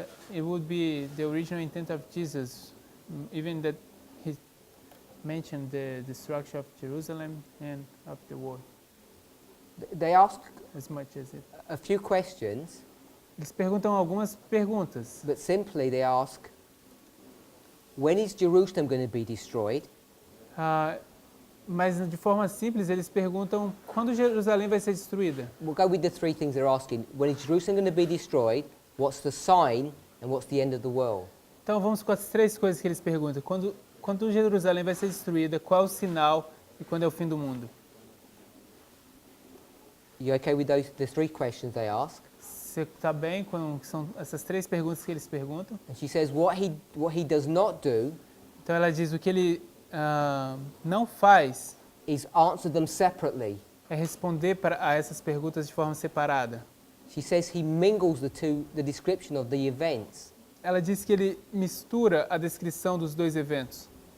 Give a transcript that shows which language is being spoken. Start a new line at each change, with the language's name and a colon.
English: It would be the original intent of Jesus, even that he mentioned the destruction of Jerusalem and of the world They ask as much as it. a few questions,
Portuguese: Eles perguntam algumas perguntas,
English: but simply they ask, when is Jerusalem going to be destroyed?
Portuguese: mas de forma simples eles perguntam quando Jerusalém vai ser destruída.
English: We'll go with the three things they're asking. When is Jerusalem going to be destroyed? What's the sign? And what's the end of the world?
Portuguese: Então vamos com as três coisas que eles perguntam. Quando Jerusalém vai ser destruída, qual é o sinal e quando é o fim do mundo?
English: You okay with the three questions they ask?
Portuguese: Você está bem com são essas três perguntas que eles perguntam?
English: And she says what he does not do
Portuguese: Então ela diz o que ele não faz
English: is answer them separately.
Portuguese: é responder a essas perguntas de forma separada.
English: She says he mingles the description of the events.
Portuguese: Ela diz que ele mistura a descrição dos dois eventos.